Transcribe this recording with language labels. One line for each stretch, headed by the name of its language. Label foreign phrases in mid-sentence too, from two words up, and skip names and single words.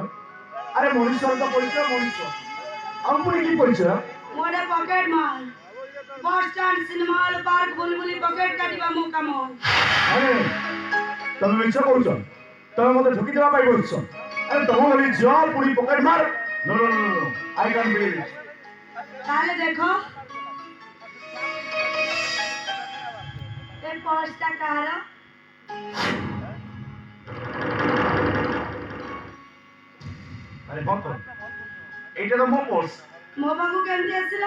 Odia: ଆରେ ମଣିଷର ତ ପରିଚୟ ମଣିଷ, ଆଉ ପୁଣି କି ପରିଚୟ? ମୁଁ ଗୋଟେ ପକେଟ ମାଲ। ବସ୍ ଷ୍ଟାଣ୍ଡ, ସିନେମା ହଲ୍, ପାର୍କ ବୁଲି ବୁଲି ପକେଟ କାଟିବା ମୋ କାମ। ଆରେ ତମେ ମିଛ କହୁଛ, ତମେ ମତେ ଠକି ଦେବା ପାଇଁ କହୁଛ। ଆରେ ତମ ଭଳି ଝିଅ ପୁଣି ପକେଟ ମାର?
English: no no no no, I can't believe it.
Odia: ତାହେଲେ ଦେଖ, ଏ ପର୍ସଟା କାହାର? ଆରେ କଣ ତ
Bangla: এইটা তো
Odia: ମୋ ପର୍ସ। ମୋ ପାଖକୁ କେମିତି ଆସିଲା?